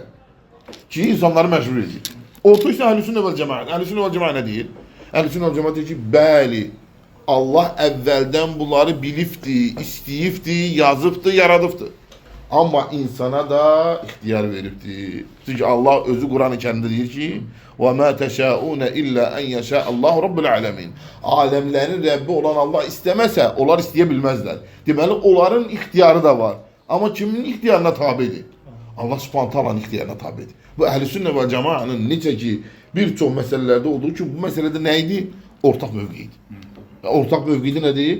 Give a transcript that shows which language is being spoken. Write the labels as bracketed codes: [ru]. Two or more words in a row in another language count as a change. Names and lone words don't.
[az] Ki, insanları məcbur edir. Orta isə Əhlüsünnə vəl Cemaət. Əhlüsünnə vəl Cemaət nə deyir? Əhlüsünnə vəl Cemaət deyir ki, bəli, Allah əvvəldən bunları bilibdi, istəyibdi, yazıbdı, yaradıbdı. Amma insana da ixtiyar veribdi. Çünki Allah özü Quran-ı Kərimdə deyir ki, [ar] وَمَا تَشَاءُونَ إِلَّا أَنْ يَشَاءَ اللّٰهُ رَبُّ الْعَالَمِينَ. [az] Aləmlərin Rəbbi olan Allah istəməsə, onlar istəyə bilməzlər. Deməli, onların ixtiyarı da var. Amma kimin ixtiyarına tabidir? Allah [ar] سبحانه وتعالى [az] ixtiyarına tabidir. Bu Əhlüsünnə və Cemaətin necə ki bir çox məsələlərdə olduğu ki, bu məsələdə nə idi? Ortaq mövqe idi. Ortaq mövqedə nədir?